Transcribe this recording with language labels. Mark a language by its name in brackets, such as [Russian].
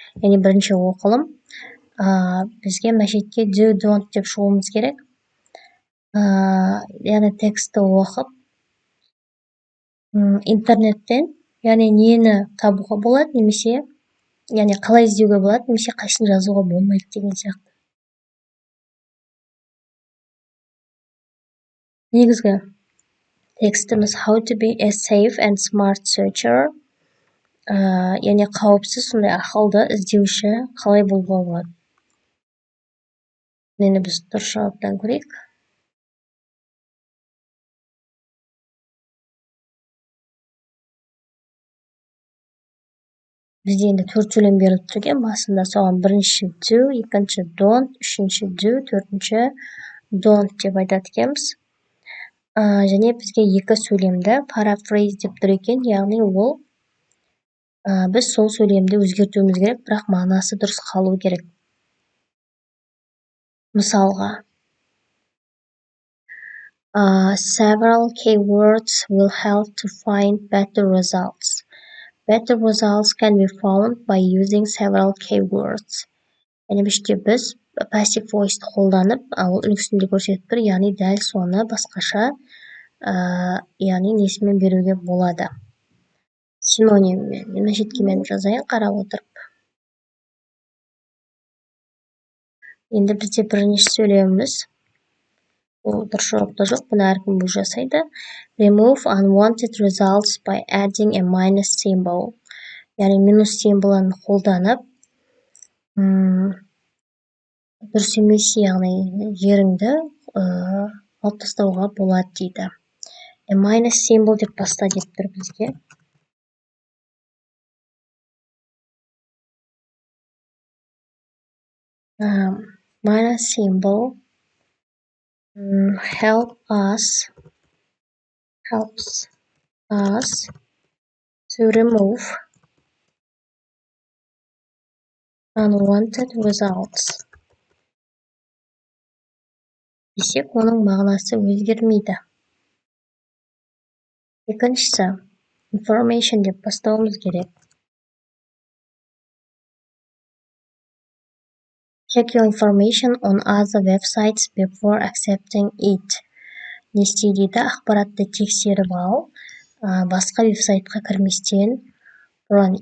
[Kazakh] Яғни бірінші оқылым бізге мәшетке [English] do, don't [Kazakh] деп шығуымыз керек. Яғни тексті оқып, интернеттен, яғни нені табуға болады, немесе яғни қалай іздеуге болады, немесе қайсысын жазуға болмайды деген сияқты. Негізгі текстіміз [English] how to be a safe and smart searcher. [Kazakh] Яғни қауіпсіз, сондай ақылды іздеуші қалай болуға болады. Енді біз дұрыс жауаптан көрейік. Бізде енді 4 сөйлем беріліп тұрген. Басында соған бірінші do, екінші don't, үшінші do, төртінші don't деп айтады екенбіз. Және бізге 2 сөйлемді paraphrase деп тұр екен, яғни ол біз сол сөйлемді өзгертуіміз керек, бірақ мағынасы дұрыс қалу керек. [English] Мысалға, several keywords will help to find better results. Better results can be found by using several keywords. [Kazakh] Яғни біз passive voice қолданып, ол үлгісінде көрсетіп тұр, яғни дәл соны басқаша, яғни несімен беруге болады. Синониммен, мәшетке мен жазайын қарап отырып. Енді бізде бірінші сөйлеміміз, ол дұрыс жауапта жоқ, бұны әркім өз жасайды. [English] Remove unwanted results by adding a minus symbol. [Kazakh] Яғни минус символын қолданып, дұрыс емес, яғни жеріңді алып тастауға болады дейді. [English] A minus symbol [Kazakh] деп баста деп тұр бізге. [English] Minus symbol helps us to remove unwanted results. [Kazakh] Десек, оның мағынасы өзгермейді. Екіншісі, information деп бастауымыз керек. [English] Check your information on other websites before accepting it. [Kazakh] Не істе дейді, ақпаратты тексеріп ал, басқа веб-сайтқа кірместен бұрын.